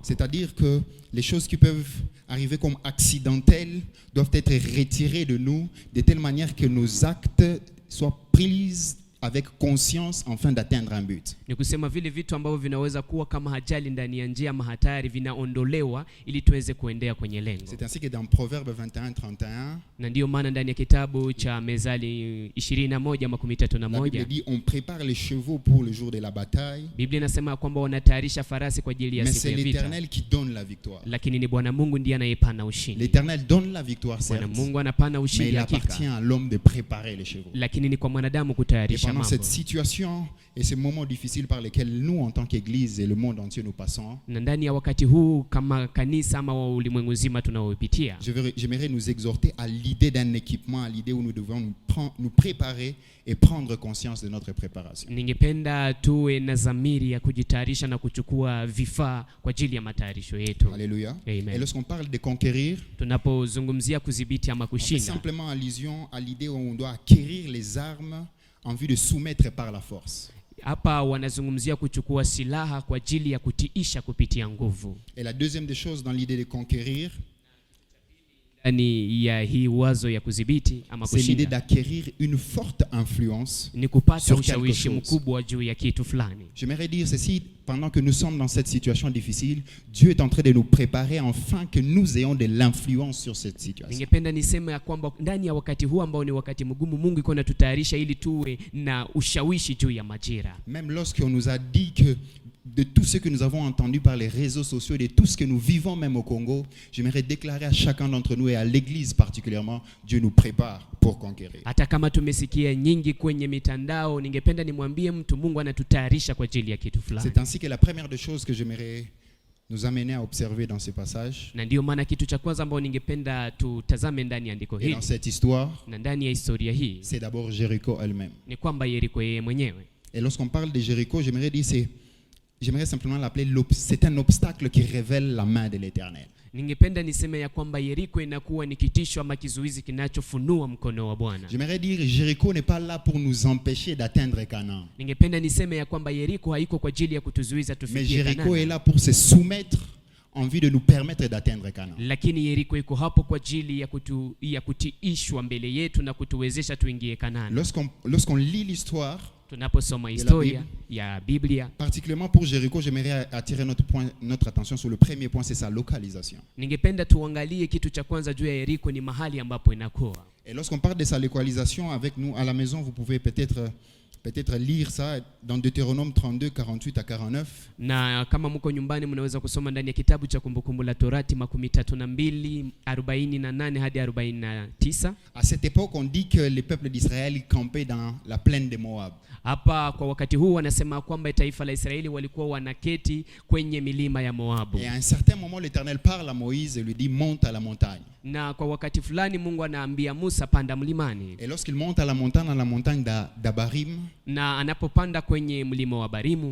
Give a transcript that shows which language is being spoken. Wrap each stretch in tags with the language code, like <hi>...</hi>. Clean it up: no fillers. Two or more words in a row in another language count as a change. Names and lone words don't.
<fr>C'est-à-dire que les choses qui peuvent arriver comme accidentelles doivent être retirées de nous de telle manière que nos actes soient pris avec conscience afin d'atteindre un but.</fr> <sw>Ni kusema vile vitu ambavyo vinaweza kuwa kama ajali ndani ya njia ama hatari vinaondolewa ili tuweze kuendea kwenye lengo.</sw> <fr>C'est ainsi que dans Proverbe 21-31,</fr> <sw>Na ndiyo maana ndani ya kitabu cha Mezali 21:31</sw> <fr>la Bible dit: on prépare les chevaux pour le jour de la bataille,</fr> <sw>Biblia inasema kwamba wanatayarisha farasi kwa ajili ya</sw> <fr>mais</fr> <sw>siku</sw> <fr>c'est</fr> <sw>ya vita,</sw> <fr>l'Éternel qui donne la victoire.</fr> <sw>lakini ni Bwana Mungu ndiye anayepana ushindi.</sw> <fr>L'Éternel donne la victoire,</fr> <sw>Bwana</sw> <fr>certes,</fr> <sw>Mungu anapana</sw> <fr>mais</fr> <sw>ushindi</sw> <fr>il appartient</fr> <sw>hakika,</sw> <fr>à l'homme de préparer les chevaux.</fr> <sw>lakini ni kwa mwanadamu</sw> <fr>Et</fr> <sw>kutayarisha</sw> <fr>pendant</fr> <sw>mambo.</sw> <fr>cette situation et ces moments difficiles par lesquels nous, en tant qu'Église et le monde entier, nous passons,</fr> <sw>Na ndani ya wakati huu kama kanisa ama wa ulimwengu nzima tunaopitia,</sw> <fr>j'aimerais nous exhorter à l'idée d'un équipement, à l'idée où nous devons nous préparer et prendre conscience de notre préparation.</fr> <sw>ningependa tuwe na dhamiri ya kujitayarisha na kuchukua vifaa kwa ajili ya matayarisho yetu.</sw> <fr>Alléluia. Amen. Et lorsqu'on parle de conquérir,</fr> <sw>Tunapozungumzia kudhibiti ama</sw> <fr>on fait</fr> <sw>kushinda,</sw> <fr>simplement allusion à l'idée où on doit acquérir les armes en vue de soumettre par la force.</fr> <sw>hapa wanazungumzia kuchukua silaha kwa ajili ya kutiisha kupitia nguvu.</sw> <fr>Et la deuxième des choses dans l'idée de conquérir,</fr> <sw>Ndani ya hii wazo ya kudhibiti ama</sw> <fr>c'est l'idée</fr> <sw>kushinda</sw> <fr>d'acquérir une forte influence.</fr> <sw>ni kupata</sw> <fr>sur quelque</fr> <sw>ushawishi</sw> <fr>chose.</fr> <sw>mkubwa juu ya kitu fulani.</sw> <fr>J'aimerais dire ceci: pendant que nous sommes dans cette situation difficile, Dieu est en train de nous préparer afin que nous ayons de l'influence sur cette situation.</fr> <sw>Ningependa niseme ya kwamba ndani ya wakati huu ambao ni wakati mgumu, Mungu iko anatutayarisha ili tuwe na ushawishi juu ya majira.</sw> <fr>Même lorsqu'on nous a dit que de tout ce que nous avons entendu par les réseaux sociaux, de tout ce que nous vivons même au Congo, j'aimerais déclarer à chacun d'entre nous et à l'Église particulièrement, Dieu nous prépare pour conquérir.</fr> <sw>Hata kama tumesikia nyingi kwenye mitandao, ningependa nimwambie mtu Mungu anatutayarisha kwa ajili ya kitu fulani.</sw> <fr>C'est ainsi que la première des choses que j'aimerais nous amener à observer dans ce passage</fr> <sw>Na ndio maana kitu cha kwanza ambao ningependa tutazame ndani ya andiko</sw> <fr>et</fr> <sw>hili</sw> <fr>dans cette histoire,</fr> <sw>na ndani ya historia hii</sw> <fr>c'est d'abord Jéricho elle-même.</fr> <sw>ni kwamba Yeriko yeye mwenyewe.</sw> <fr>Et lorsqu'on parle de Jéricho, j'aimerais simplement l'appeler c'est un obstacle qui révèle la main de l'Éternel.</fr> <sw>Ningependa niseme ya kwamba Yeriko inakuwa ni kitisho ama kizuizi kinachofunua mkono wa Bwana.</sw> <fr>J'aimerais dire Jéricho n'est pas là pour nous empêcher d'atteindre Canaan.</fr> <sw>Ningependa niseme ya kwamba Yeriko haiko kwa ajili ya kutuzuiza</sw> <fr>Mais</fr> <sw>tufikie</sw> <fr>Jéricho est</fr> <sw>Kanaani.</sw> <fr>là pour se soumettre en vue de nous permettre d'atteindre Canaan.</fr> <sw>Lakini Yeriko iko hapo kwa ajili ya kutiishwa mbele yetu na kutuwezesha tuingie Kanaani.</sw> <fr>Lorsqu'on lit l'histoire,</fr> <sw>Tunaposoma historia ya Biblia,</sw> <fr>particulièrement pour Jéricho, j'aimerais attirer notre attention sur le premier point, c'est sa localisation.</fr> <sw>ningependa tuangalie kitu cha kwanza juu ya Yeriko ni mahali ambapo inakuwa.</sw> <fr>Et lorsqu'on parle de sa localisation avec nous à la maison, vous pouvez peut-être lire ça dans Deutéronome 32, 48 à 49.</fr> <sw>Na kama mko nyumbani mnaweza kusoma ndani ya kitabu cha Kumbukumbu la Torati 32, 48 hadi 49.</sw> <fr>À cette époque, on dit que les peuples d'Israël campaient dans la plaine de Moab.</fr> <sw>Hapa kwa wakati huu wanasema kwamba taifa la Israeli walikuwa wanaketi kwenye milima ya Moabu.</sw> <fr>Et à un certain moment, l'Éternel parle à Moïse et lui dit monte à la montagne.</fr> <sw>Na kwa wakati fulani Mungu anaambia Musa panda mlimani.</sw> <fr>Et lorsqu'il monte à la montagne d'Abarim,</fr> <sw>Na anapopanda kwenye mlima wa Barimu,</sw>